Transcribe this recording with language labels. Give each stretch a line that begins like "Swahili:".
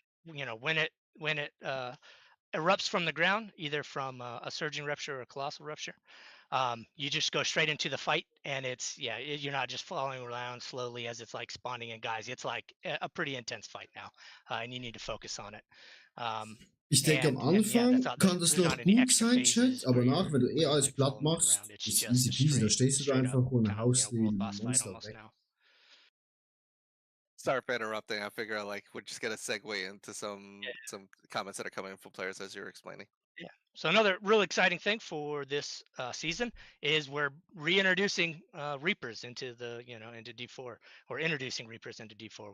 English: When it erupts from the ground, either from a surging rupture or a colossal rupture, you just go straight into the fight, and you're not just following around slowly as it's like spawning in guys. It's like a pretty intense fight now, and you need to focus on it.
German: Ich denke, am Anfang kann das noch gut sein, Chat, aber nach, wenn du eh alles platt machst, ist easy peasy, da stehst du da einfach und haust die Monster weg.
English: Sorry for interrupting. I figure like we're just gonna segue into some comments that are coming from players as you're explaining. Yeah. So another real exciting thing for this season is we're reintroducing Reapers into the into D4, or introducing Reapers into D4.